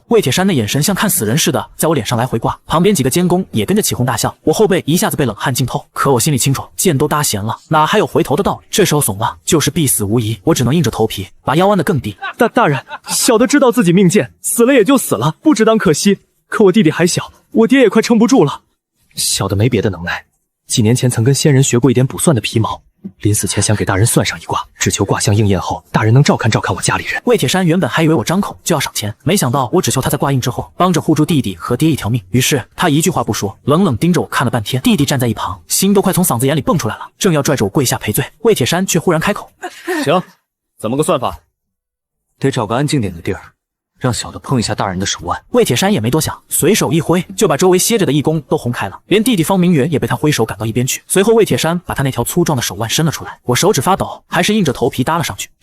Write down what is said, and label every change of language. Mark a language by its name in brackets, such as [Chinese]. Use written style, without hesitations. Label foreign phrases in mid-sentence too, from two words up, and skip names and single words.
[Chinese] 魏鐵山的眼神像看死人似的，在我臉上來回掛。旁邊幾個監工也跟着起哄大笑，我後背一下子被冷汗浸透。可我心裡清楚，箭都搭弦了，哪還有回頭的道理？這時候慫了，就是必死無疑。我只能硬着頭皮，把腰彎得更低。大人，小的知道自己命賤，死了也就死了，不值當可惜。可我弟弟還小，我爹也快撐不住了。小的没別的能耐，幾年前曾跟仙人學過一點卜算的皮毛。臨死前想給大人算上一卦，只求卦象應驗後，大人能照看照看我家裡人。魏鐵山原本還以為我張口就要賞錢，沒想到我只求他在卦應之後幫着護住弟弟和爹一條命。於是他一句話不說，冷冷盯着我看了半天。弟弟站在一旁，心都快從嗓子眼裡蹦出來了，正要拽着我跪下賠罪，魏鐵山卻忽然開口：“ 行，怎麼個算法？得找個安靜點的地兒，讓小的碰一下大人的手腕。” 魏鐵山也沒多想，隨手一揮，就把周圍歇着的義工都轟開了，連弟弟方明遠也被他揮手趕到一邊去。隨後魏鐵山把他那條粗壯的手腕伸了出來，我手指發抖，還是硬着頭皮搭了上去。